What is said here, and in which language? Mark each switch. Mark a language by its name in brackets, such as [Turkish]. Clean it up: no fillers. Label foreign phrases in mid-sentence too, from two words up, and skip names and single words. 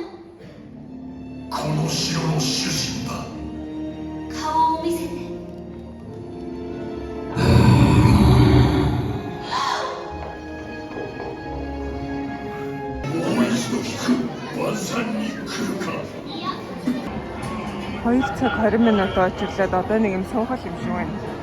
[Japanese] この城の主人だ。顔を見せて。もう一度聞く。晩餐に来るか。 [Mongolian] 2 цаг 20 минут очиглаад одоо нэг юм суухал юм шиг байна.